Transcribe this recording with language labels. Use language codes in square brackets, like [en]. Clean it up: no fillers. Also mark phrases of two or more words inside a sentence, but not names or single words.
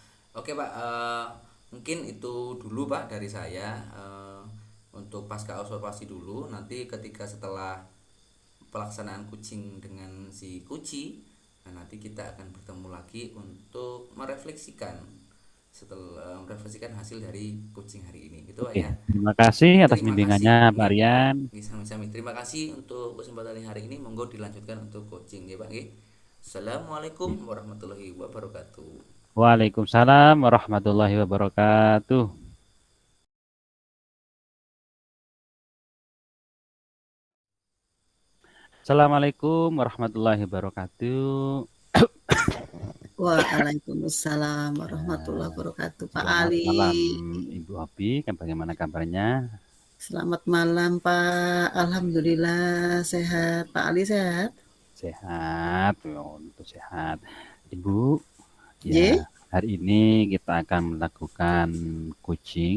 [id] Oke Pak, mungkin itu dulu Pak dari saya untuk pasca observasi dulu. Nanti ketika setelah pelaksanaan kucing dengan si kuci, nah nanti kita akan bertemu lagi untuk merefleksikan hasil dari kucing hari ini, gitu Pak Oke, ya. terima kasih atas Terima kasih, bimbingannya, Pak nggih. Rian. [jv] Nggih, sami-sami. [id] Terima kasih untuk kesempatan hari ini. Monggo dilanjutkan untuk coaching ya Pak nggih. [ar] السلام عليكم ورحمة الله وبركاته. وعليكم السلام ورحمة الله وبركاته. السلام عليكم ورحمة الله وبركاته. وعليكم السلام ورحمة الله وبركاته. [id] Pak Selamat Ali. malam, Ibu Opi. Bagaimana kabarnya? Selamat malam, Pak. Alhamdulillah sehat. Pak Ali sehat? Sehat, untuk sehat. Ibu, ya Ye? hari ini kita akan melakukan coaching.